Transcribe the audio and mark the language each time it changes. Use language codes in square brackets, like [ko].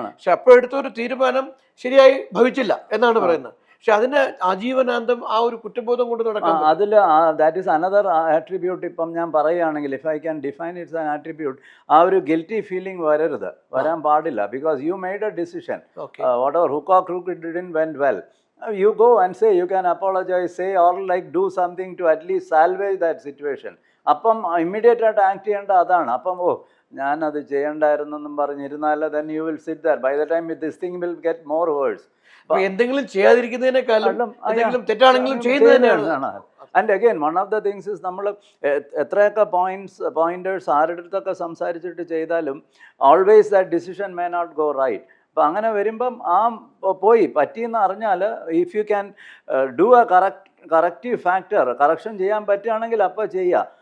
[ml] പക്ഷെ അപ്പോൾ എടുത്ത ഒരു തീരുമാനം ശരിയായി ഭവിച്ചില്ല എന്നാണ് പറയുന്നത്. പക്ഷെ അതിന് ആജീവനാന്തം ആ ഒരു കുറ്റബോധം കൊണ്ട് നടക്കാം. [en] അതിൽ that is another attribute. [ml] ഇപ്പം ഞാൻ പറയുകയാണെങ്കിൽ, [en] if I can define it's an attribute, ആ ഒരു guilty feeling [ml] വരാൻ പാടില്ല. [en] Because you made a decision, whatever hook or crook it didn't went well. You go and say, you can apologize, say or like do something to at least salvage that situation. [ml] അപ്പം immediate ആയിട്ട് act ചെയ്യേണ്ട അതാണ്. അപ്പം ഞാനത് ചെയ്യണ്ടായിരുന്നെന്നും പറഞ്ഞിരുന്നാൽ [en] then you will sit there. By the time this thing will get more worse. [ml] എന്തെങ്കിലും ചെയ്യാതിരിക്കുന്നതിനേക്കാളും തെറ്റാണെങ്കിലും ചെയ്യുന്നതിനാണ്. [en] and again one of the things is, [ml] നമ്മൾ എത്രയൊക്കെ പോയിന്റേഴ്സ് ആരുടെ അടുത്തൊക്കെ സംസാരിച്ചിട്ട് ചെയ്താലും [en] Always that decision may not go right. [ml] അപ്പം അങ്ങനെ വരുമ്പം പോയി പറ്റിയെന്ന് അറിഞ്ഞാൽ, [en] if you can do a corrective factor, [ml] correction ചെയ്യാൻ പറ്റുകയാണെങ്കിൽ അപ്പോൾ ചെയ്യുക.